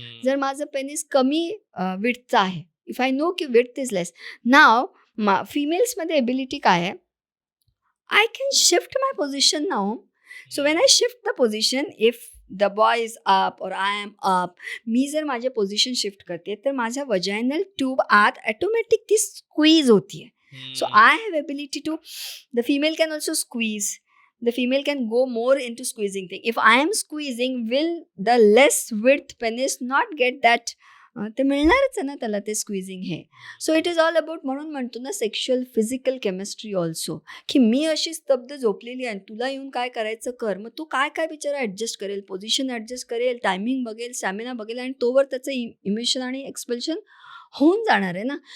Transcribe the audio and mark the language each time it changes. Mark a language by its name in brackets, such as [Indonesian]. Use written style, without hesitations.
[Marathi] जर माझं पेनिस कमी विड्थचं आहे, [English] if I know की width is less, now [Marathi] फिमेल्समध्ये ability काय आहे, [English] I can shift my position now. So when I shift the position, if the boy is up और I am up, [Marathi] मी जर माझे पोझिशन शिफ्ट करते तर माझ्या वजायनल ट्यूब आत ऑटोमॅटिक ती स्क्वीज होतीये. [English] So I have ability to, the female can also squeeze, the female can go more into squeezing thing. If I am squeezing, will the less width penis not get that? [Marathi] ते मिळणारच आहे ना त्याला ते squeezing हे. [English] so it is all about, [Marathi] म्हणून म्हणतो ना sexual physical chemistry also, की मी अशी स्तब्ध झोपलेली आहे तुला येऊन काय करायचं कर. मग तो काय काय बिचारा ॲडजस्ट करेल, पोझिशन ॲडजस्ट करेल, टायमिंग बघेल, स्टॅमिना बघेल, आणि तोवर त्याचं इमिशन आणि एक्सपल्शन होऊन जाणार आहे ना.